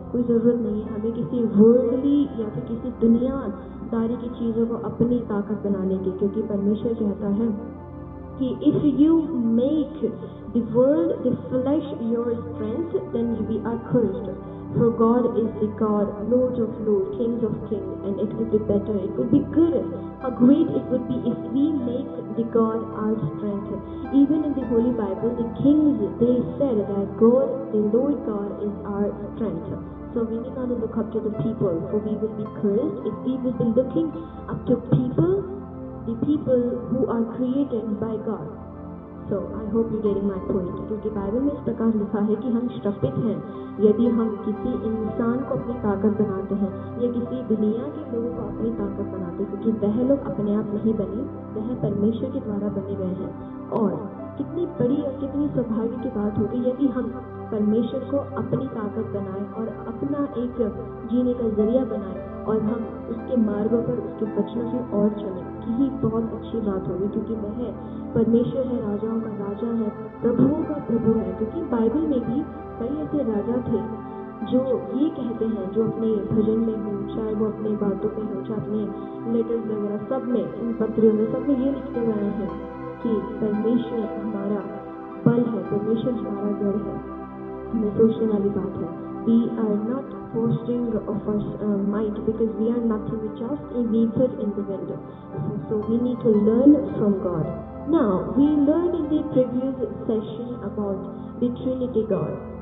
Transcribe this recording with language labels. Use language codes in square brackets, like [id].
[hi] कोई ज़रूरत नहीं है हमें किसी वर्ल्डली या फिर किसी दुनियादारी की चीज़ों को अपनी ताकत बनाने की, क्योंकि परमेश्वर कहता है कि [en] if you make the world, the flesh your strength, then we are cursed. For God is the God, Lord of lords, Kings of kings, and it would be better, it would be good, how great it would be if we make the God our strength. Even in the Holy Bible, the kings, they said that God, the Lord God is our strength. So we need not to look up to the people, for we will be cursed if we will be looking up to people, the people who are created by God. So I hope you're getting my point. [hi] क्योंकि Bible में इस प्रकार लिखा है कि हम श्रापित हैं यदि हम किसी इंसान को अपनी ताकत बनाते हैं या किसी दुनिया के लोगों को अपनी ताकत बनाते हैं, क्योंकि वह लोग अपने आप नहीं बने, वह परमेश्वर के द्वारा बने गए हैं। और कितनी बड़ी और कितनी सौभाग्य की बात होगी यदि हम परमेश्वर को अपनी ताकत बनाएं और अपना एक जीने का जरिया बनाएं और हम उसके मार्गों पर, उसके वचनों की ओर चलें, कि ही बहुत अच्छी बात होगी। क्योंकि वह परमेश्वर है, राजाओं का राजा है, प्रभुओं का प्रभु है। क्योंकि बाइबल में भी कई ऐसे राजा थे जो ये कहते हैं, जो अपने भजन में हो, चाहे वो अपने बातों में हो, चाहे अपने लेटर्स वगैरह सब में, इन पत्रियों में सब में ये लिखते गए हैं कि परमेश्वर हमारा बल है, परमेश्वर हमारा गढ़ है। हमें सोचने वाली बात है, [en] we are not boasting of our might, because we are nothing, we just a vapor in the wind. So we need to learn from God. Now we learned in the previous session about the Trinity God.